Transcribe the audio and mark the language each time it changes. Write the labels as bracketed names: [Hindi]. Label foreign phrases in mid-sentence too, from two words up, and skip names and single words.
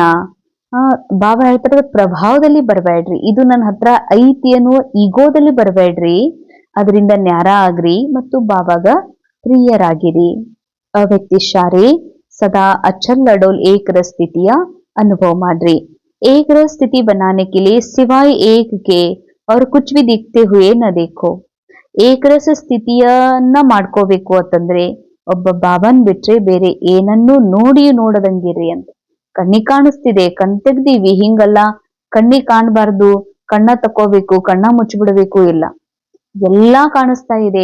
[Kannada] ಬಾಬಾ ಹೇಳ್ತಾರೆ ಪ್ರಭಾವದಲ್ಲಿ ಬರಬೇಡ್ರಿ, ಇದು ನನ್ನ ಹತ್ರ ಐತಿ ಅನ್ನುವ ಈಗೋದಲ್ಲಿ ಬರಬೇಡ್ರಿ. ಅದರಿಂದ ನ್ಯಾರ ಆಗ್ರಿ ಮತ್ತು ಬಾಬಾಗ ಪ್ರಿಯರಾಗಿರಿ. ಅವ್ಯಕ್ತಿಶಾರೆ ಸದಾ ಅಚಲ್ ಅಡೋಲ್ ಏಕರ ಸ್ಥಿತಿಯ ಅನುಭವ ಮಾಡ್ರಿ. [Hindi] एकर स्थिति बनाने के लिए सिवाय एक के और कुछ भी दिखते हुए न देखो. [Kannada] ಏಕರಸ ಸ್ಥಿತಿಯನ್ನ ಮಾಡ್ಕೋಬೇಕು ಅಂತಂದ್ರೆ ಒಬ್ಬ ಬಾಬಾನ್ ಬಿಟ್ರೆ ಬೇರೆ ಏನನ್ನೂ ನೋಡಿಯೂ ನೋಡದಂಗಿರಿ ಅಂತ. ಕಣ್ಣಿ ಕಾಣಿಸ್ತಿದೆ, ಕಣ್ ತೆಗ್ದೀವಿ, ಹಿಂಗಲ್ಲ ಕಣ್ಣಿ ಕಾಣಬಾರ್ದು, ಕಣ್ಣ ತಕೋಬೇಕು, ಕಣ್ಣ ಮುಚ್ಚಿಬಿಡಬೇಕು, ಇಲ್ಲ, ಎಲ್ಲಾ ಕಾಣಿಸ್ತಾ ಇದೆ.